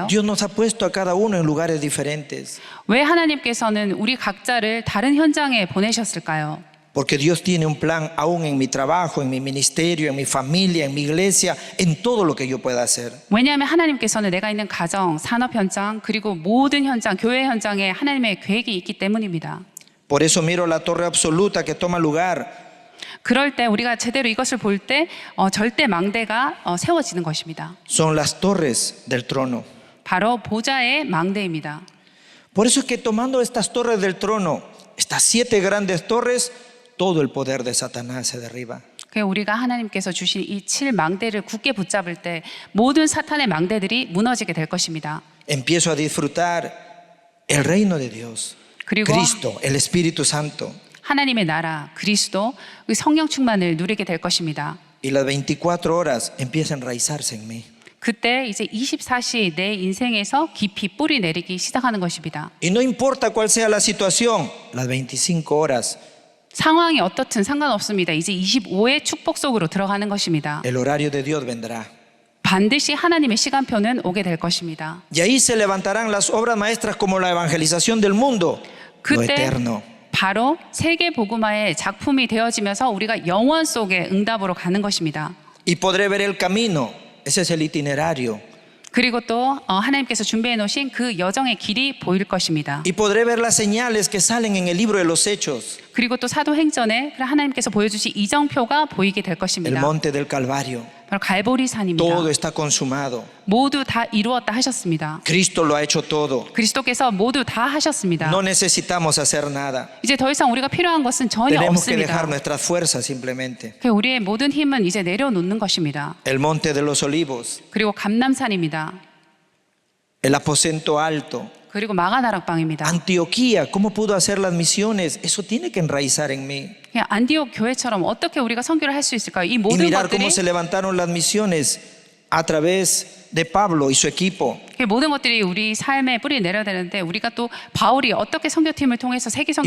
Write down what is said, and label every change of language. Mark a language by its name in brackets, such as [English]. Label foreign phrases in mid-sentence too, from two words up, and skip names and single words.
[Spanish] Dios nos ha puesto a cada uno en lugares diferentes. [Korean] 왜 하나님께서는 우리 각자를 다른 현장에 보내셨을까요? [Spanish] Porque Dios tiene un plan aún en mi trabajo, en mi ministerio, en mi familia, en mi iglesia, en todo lo que yo pueda hacer. [Korean] 왜냐하면 하나님께서는 내가 있는 가정, 산업 현장, 그리고 모든 현장, 교회 현장에 하나님의 계획이 있기 때문입니다. [Spanish] Por eso miro la torre absoluta que toma lugar. [Korean] 그럴 때 우리가 제대로 이것을 볼 때 절대 망대가 세워지는 것입니다. [Spanish] Son las torres del trono. [Korean] 바로 보좌의 망대입니다. [Spanish] Por eso es que tomando estas torres del trono, estas 7 grandes torres, todo el poder de Satanás se derriba. [Korean] 우리가 하나님께서 주신 이 7망대를 굳게 붙잡을 때 모든 사탄의 망대들이 무너지게 될 것입니다. [Spanish] Empiezo a disfrutar el reino de Dios, [Korean] 그리고 [Spanish] Cristo, el Espíritu Santo. [Korean] 하나님의 나라, 그리스도, 그 성령 충만을 누리게 될 것입니다. [Spanish] Y las 24 horas empieza a enraizarse en mí. [Korean] 그때 이제 24시 내 인생에서 깊이 뿌리 내리기 시작하는 것입니다. [Spanish] Y no importa cuál sea la situación, las 25 horas, [Korean] 상황이 어떻든 상관없습니다. 이제 25의 축복 속으로 들어가는 것입니다. [Spanish] el horario de Dios vendrá. [Korean] 반드시 하나님의 시간표는 오게 될 것입니다. [Spanish] Y ahí se levantarán las obras maestras como la evangelización del mundo, lo [Korean] 그때 [Spanish] eterno. [Korean] 바로 세계 복음화의 작품이 되어지면서 우리가 영원 속의 응답으로 가는 것입니다. [Spanish] Y podré ver el camino, ese es el itinerario. [Korean] 그리고 또 하나님께서 준비해 놓으신 그 여정의 길이 보일 것입니다. [Spanish] Y podré ver las señales que salen en el libro de los Hechos, [Korean] 그리고 또 사도행전에 하나님께서 보여주신 이정표가 보이게 될 [Spanish] el [Korean] 것입니다. [Spanish] monte del Calvario. [Korean] 바로 갈보리 산입니다. [Spanish] Todo está consumado. [Korean] 모두 다 이루었다 하셨습니다. [Spanish] Cristo lo ha hecho todo. [Korean] 그리스도께서 모두 다 하셨습니다. [Spanish] No necesitamos hacer nada. [Korean] 이제 더 이상 우리가 필요한 것은 전혀 [Spanish] Tenemos que [Korean] 없습니다. [Spanish] dejar nuestras fuerzas simplemente. [Korean] 우리의 모든 힘은 이제 내려놓는 것입니다. [Spanish] El monte de los olivos, [Korean] 그리고 감람산입니다. [Spanish] el aposento alto, [Korean] 그리고 마가다락방입니다. [Spanish] Antioquía, ¿cómo pudo hacer las misiones? Eso tiene que enraizar en mí. [Korean] 그냥 안디옥 교회처럼 어떻게 우리가 선교를 할 수 있을까요? 이 [Spanish] Y [Korean] 모든 [Spanish] mirar [Korean] 것들이 [Spanish] cómo se levantaron las misiones a través de Pablo y su equipo. [Korean] 그 모든 것들이 우리 삶에 뿌리 내려야 되는데 우리가 또 바울이 어떻게 선교팀을 통해서 세계 선교를